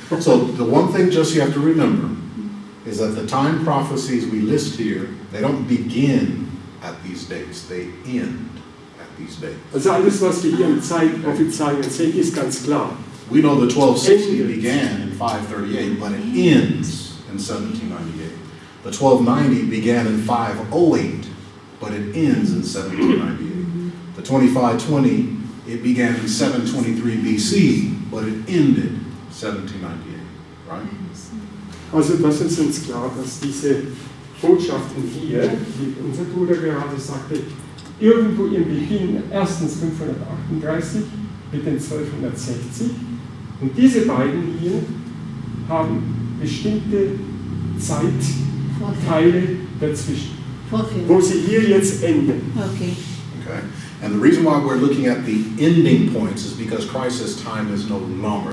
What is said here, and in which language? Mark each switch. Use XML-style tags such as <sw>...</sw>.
<en>So the one thing just you have to remember is that the time prophecies we list here, they don't begin at these dates, they end at these dates.</en> <de>Also alles, was wir hier in Zeitprophezeiungen sehen, ist ganz klar.</de> <en>We know the 1260 began in 538, but it ends in 1798. The 1290 began in 508, but it ends in 1798. The 2520, it began in 723 BC, but it ended 1798, right?</en> <de>Also das ist uns klar, dass diese Botschaften hier, wie unser Bruder gerade sagte, irgendwo im Beginn, erstens 538 mit den 1260, und diese beiden hier haben bestimmte Zeitteile dazwischen, wo sie hier jetzt enden.</de> <en>Okay. Okay. And the reason why we're looking at the ending points is because Christ's time is no longer.</en>